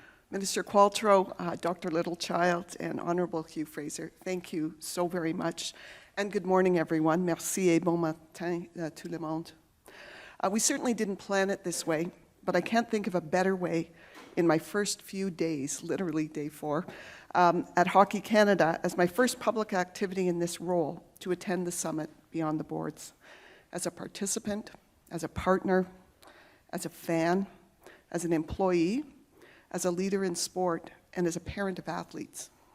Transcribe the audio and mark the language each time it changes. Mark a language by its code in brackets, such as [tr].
[en] Minister Qualtrough, Dr. Littlechild, and Honourable Hugh Fraser, thank you so very much. And good morning, everyone. [fr] Merci et bon matin tout le monde. [en] We certainly didn't plan it this way, but I can't think of a better way in my first few days, literally day 4, at Hockey Canada as my first public activity in this role to attend the summit beyond the boards. As a participant, as a partner, as a fan, as an employee, as a leader in sport, and as a parent of athletes.